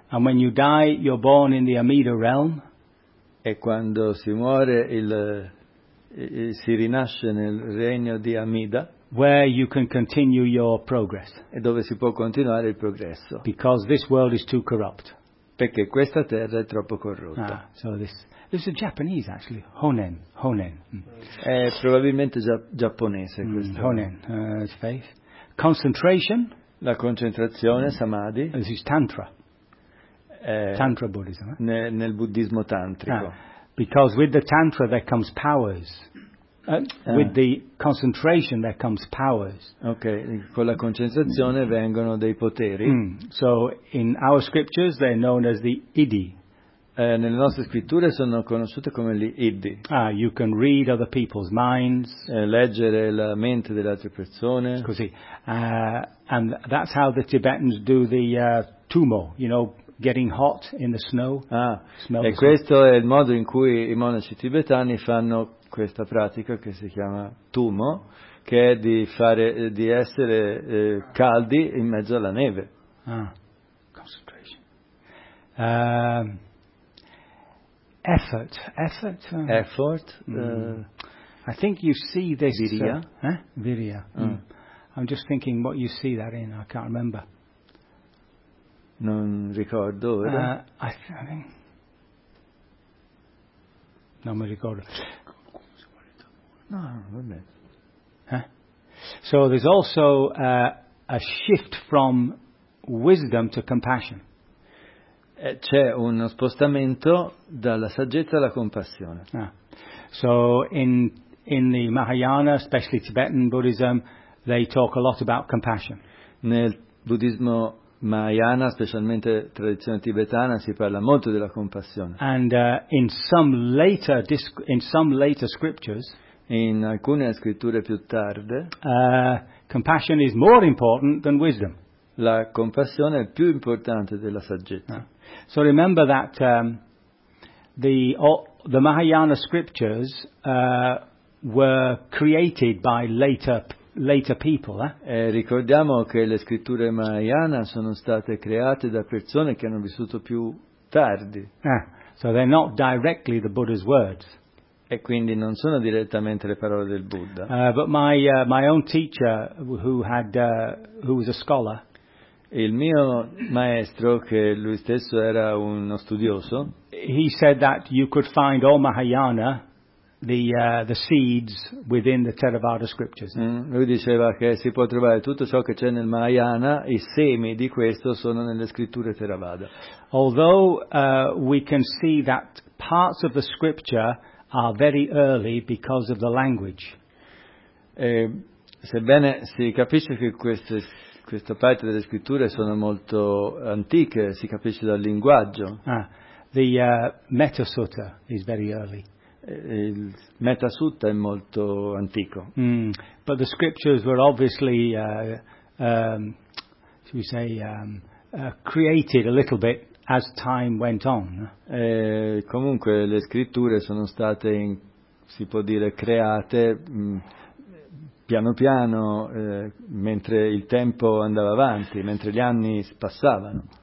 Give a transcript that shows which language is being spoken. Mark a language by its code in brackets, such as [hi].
[en] And when you die, you're born in the Amida realm. [it] E quando si muore, si rinasce nel regno di Amida. [en] Where you can continue your progress. [it] E dove si può continuare il progresso. [en] Because this world is too corrupt. [it] Perché questa terra è troppo corrotta. [en] Ah, so this is Japanese actually. Honen. Honen. [it] È probabilmente giapponese questo. [en] Honen. Faith. Concentration. [it] La concentrazione, samadhi. [en] This is Tantra. Tantra Buddhism. Eh? [it] Nel buddismo tantrico. [en] Ah, because with the Tantra there comes powers. With the concentration there comes powers. [it] Okay, con la concentrazione vengono dei poteri. Mm. [en] So in our scriptures they're known as the Iddhi. [it] Nelle nostre scritture sono conosciute come gli Iddhi. [en] Ah, you can read other people's minds. [it] Leggere la mente delle altre persone. Così. [en] And that's how the Tibetans do the tummo, you know, getting hot in the snow. [it] Ah, e questo snow. È il modo in cui i monaci tibetani fanno questa pratica che si chiama tummo, che è di fare di essere caldi in mezzo alla neve. [en] Ah, concentration. Effort. Effort. I think you see this. Virya. Virya. I'm just thinking what you see that in. I can't remember. [it] Non ricordo ora. Non mi ricordo. No, vabbè. [en] So there's also a shift from wisdom to compassion. [it] C'è uno spostamento dalla saggezza alla compassione. Ah. [en] So in the Mahayana, especially Tibetan Buddhism, they talk a lot about compassion. [it] Nel buddismo Mahayana, specialmente tradizione tibetana, si parla molto della compassione. [en] And in some later scriptures. [it] In alcune scritture più tarde, [en] compassion is more important than wisdom. [it] La compassione è più importante della saggezza. [en] So remember that the Mahayana scriptures were created by later people. [it] Ricordiamo che le scritture Mahayana sono state create da persone che hanno vissuto più tardi. [en] So they're not directly the Buddha's words. [it] E quindi non sono direttamente le parole del Buddha. [en] But my own teacher who was a scholar. [it] Il mio maestro, che lui stesso era uno studioso. [en] He said that you could find all Mahayana, the seeds within the Theravada scriptures. [it] Lui diceva che si può trovare tutto ciò che c'è nel Mahayana, i semi di questo sono nelle scritture Theravada. [en] Although we can see that parts of the scripture are very early because of the language. [it] Sebbene si capisce che questa parte delle scritture sono molto antiche, si capisce dal linguaggio. [en] Ah, the Metta Sutta is very early. [it] Il Metta Sutta è molto antico. [en] But the scriptures were obviously, should we say, created a little bit as time went on. [it] Comunque le scritture sono state, si può dire, create piano piano, mentre il tempo andava avanti, mentre gli anni passavano.